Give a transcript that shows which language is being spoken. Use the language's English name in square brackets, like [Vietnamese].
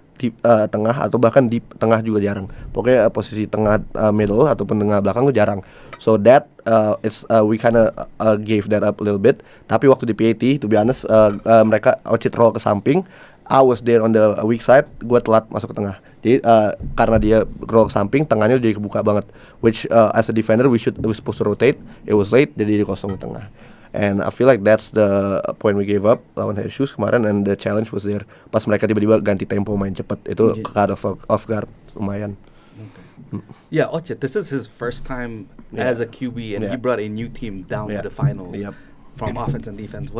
[Indonesian] Di tengah atau bahkan di tengah juga jarang. Pokoknya posisi tengah middle ataupun tengah belakang tuh jarang. [English] So that is we kinda gave that up a little bit. [Indonesian] Tapi waktu di PAT, [English] to be honest, [Indonesian] mereka Ochit roll ke samping. [English] I was there on the weak side. [Indonesian] Gue telat masuk ke tengah. Jadi karena dia roll ke samping, tengahnya jadi kebuka banget. [English] Which as a defender we supposed to rotate. It was late, [Indonesian] jadi dia kosong di tengah. [English] And I feel like that's the point we gave up [Indonesian] lawan Head Shoes kemarin, [English] and the challenge was there. [Indonesian] Pas mereka tiba-tiba ganti tempo main cepat, itu [English] caught off guard [Indonesian] lumayan. [English] Okay. Yeah, Ochit, this is his first time as a QB, and he brought a new team down to the finals from offense and defense.